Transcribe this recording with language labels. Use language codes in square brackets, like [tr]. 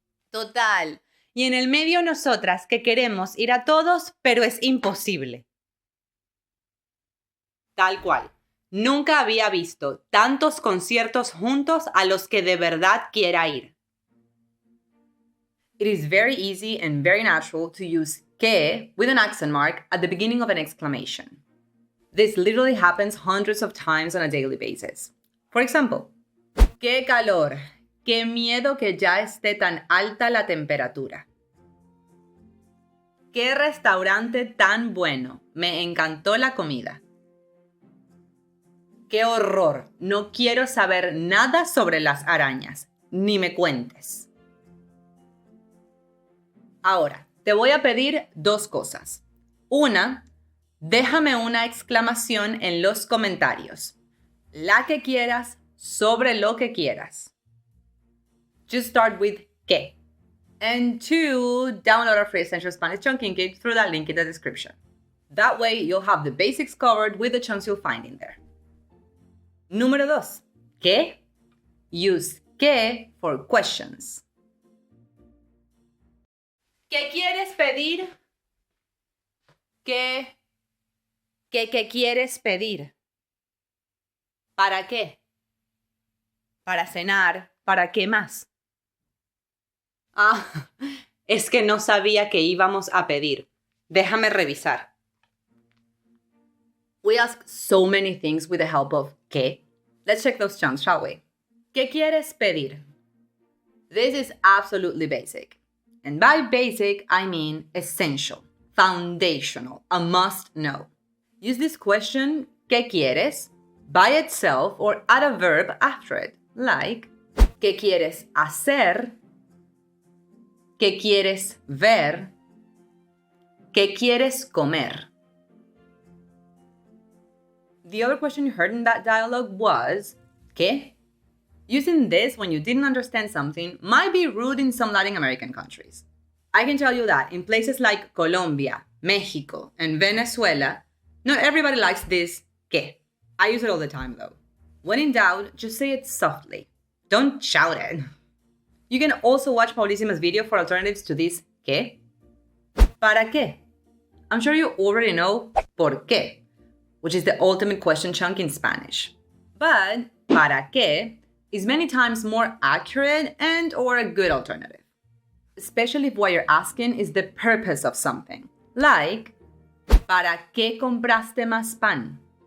[es] Total. Y en el medio nosotras que queremos ir a todos, pero es imposible. Tal cual. Nunca había visto tantos conciertos juntos a los que de verdad quiera ir. [en] It is very easy and very natural to use que with an accent mark at the beginning of an exclamation. This literally happens hundreds of times on a daily basis. For example, [es] ¡qué calor! ¡Qué miedo que ya esté tan alta la temperatura! ¡Qué restaurante tan bueno! Me encantó la comida. ¡Qué horror! No quiero saber nada sobre las arañas. Ni me cuentes. Ahora, te voy a pedir 2 cosas. Una, déjame una exclamación en los comentarios. La que quieras, sobre lo que quieras. [en] Just start with que. And 2, download our free Essential Spanish Chunking Kit through that link in the description. That way, you'll have the basics covered with the chunks you'll find in there. [es] Número 2. ¿Qué? [en] Use que for questions. [es] ¿Qué quieres pedir? ¿Qué quieres pedir? ¿Para qué? Para cenar. ¿Para qué más? Ah, es que no sabía que íbamos a pedir. Déjame revisar. [en] We ask so many things with the help of que. Let's check those chunks, shall we? [es] ¿Qué quieres pedir? [en] This is absolutely basic. And by basic, I mean essential, foundational, a must know. Use this question, [es] ¿qué quieres? [en] By itself or add a verb after it, like, [es] ¿qué quieres hacer? ¿Qué quieres ver? ¿Qué quieres comer? [en] The other question you heard in that dialogue was, ¿qué? Using this when you didn't understand something might be rude in some Latin American countries. I can tell you that in places like Colombia, Mexico, and Venezuela, not everybody likes this ¿qué? I use it all the time though. When in doubt, just say it softly. Don't shout it. You can also watch Paulísima's video for alternatives to this ¿qué? [es] ¿Para qué? [en] I'm sure you already know [es] ¿por qué?, [en] which is the ultimate question chunk in Spanish. But [es] ¿para qué? [en] Is many times more accurate and or a good alternative. Especially if what you're asking is the purpose of something. [es] Like, ¿para qué compraste más pan?